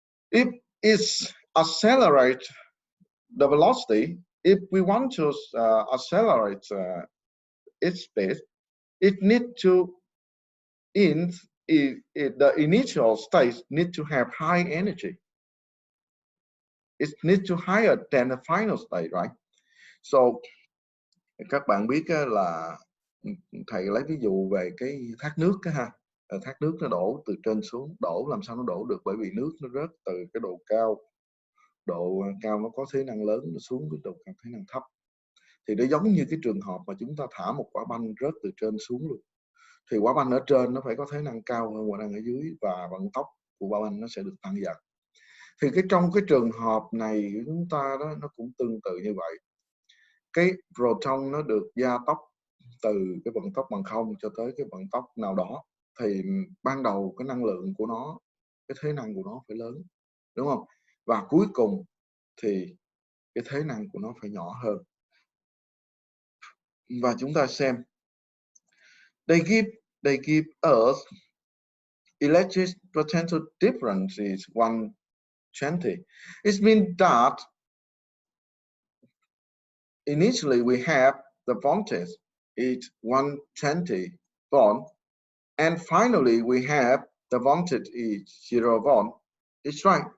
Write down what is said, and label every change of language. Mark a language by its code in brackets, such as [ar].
[en] If it's accelerate the velocity, if we want to accelerate its speed, it need to the initial state need to have high energy. It needs to higher than the final state, right? [vi] So các bạn biết là thầy lấy ví dụ về cái thác nước ha. Thác nước nó đổ từ trên xuống, đổ làm sao nó đổ được, bởi vì nước nó rớt từ cái độ cao nó có thế năng lớn, nó xuống cái độ cao thế năng thấp. Thì nó giống như cái trường hợp mà chúng ta thả một quả banh rớt từ trên xuống luôn. Thì quả banh ở trên nó phải có thế năng cao hơn quả banh ở dưới, và vận tốc của quả banh nó sẽ được tăng dần. Thì trong cái trường hợp này của chúng ta đó, nó cũng tương tự như vậy. Cái proton nó được gia tốc từ cái vận tốc bằng không cho tới cái vận tốc nào đó, thì ban đầu cái năng lượng của nó, cái thế năng của nó phải lớn, đúng không? Và cuối cùng thì cái thế năng của nó phải nhỏ hơn. Và chúng ta xem, [en] they give us electric potential difference is 120. It means that initially we have the voltage is 120 volt, and finally we have the voltage is 0 volt. It's right.